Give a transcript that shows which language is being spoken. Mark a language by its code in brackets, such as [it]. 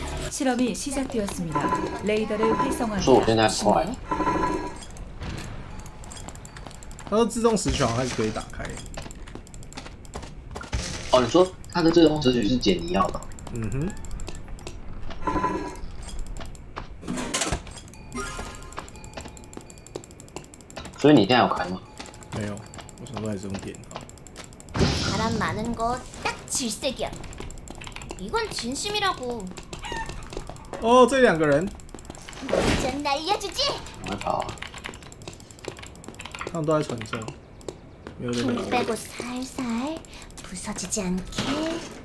[ko] 실험이 시작되었습니다. 레이더를 활성화합니다. [zh] 说我现在快。它说自动拾取好像还是可以打开。哦，你说它的自动拾取是解你要的？嗯哼。所以你现在有开吗？没有，我想说还是用电脑。 [ko] 바람 많은 거 딱 질색이야. 이건 진심이라고. [zh] 哦，这两个人， [ko] 완전 날려주지. [zh] 我会跑啊。他们都在船上，没有人。 [ko] 힘 빼고 살살 부서지지 않게.